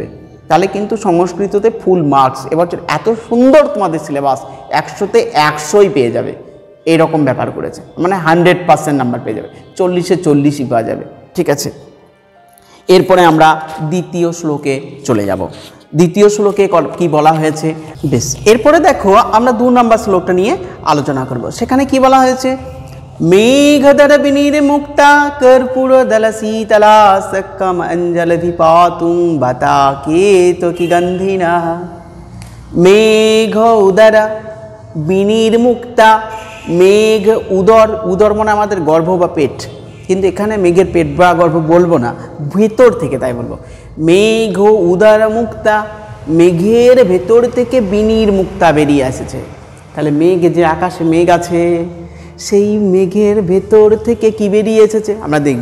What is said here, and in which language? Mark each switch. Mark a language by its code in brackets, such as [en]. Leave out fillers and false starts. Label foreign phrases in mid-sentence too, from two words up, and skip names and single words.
[bn] তাহলে কিন্তু সংস্কৃততে ফুল মার্কস, এবছর এত সুন্দর তোমাদের সিলেবাস, 100তে 100ই পেয়ে যাবে, এইরকম ব্যাপার করেছে, মানে 100% নাম্বার পেয়ে যাবে, 40-এ 40ই পাওয়া যাবে। ঠিক আছে, এরপরে আমরা দ্বিতীয় শ্লোকে চলে যাব। দ্বিতীয় শ্লোকে কি বলা হয়েছে, বেশ। এরপরে দেখো আমরা 2 নম্বর শ্লোকটা নিয়ে আলোচনা করব। সেখানে কি বলা হয়েছে, [sa] मेघधर विनिर्मुक्ता कर्पूरदल शीतला सक्कम अंजलि पातुं बता केतकी गंधिनः। मेघ उदर विनिर्मुक्ता, मेघ उदर, [bn] उदर মানে আমাদের গর্ভ বা পেট, কিন্তু এখানে মেঘের পেট বা গর্ভ বলবো না, ভেতর থেকে তাই বলবো। মেঘ উদর মুক্তা, মেঘের ভেতর থেকে বিনির্মুক্তা বেরিয়ে এসেছে। তাহলে মেঘ, যে আকাশে মেঘ আছে সেই মেঘের ভেতর থেকে কি বেরিয়ে এসেছে আমরা দেখব।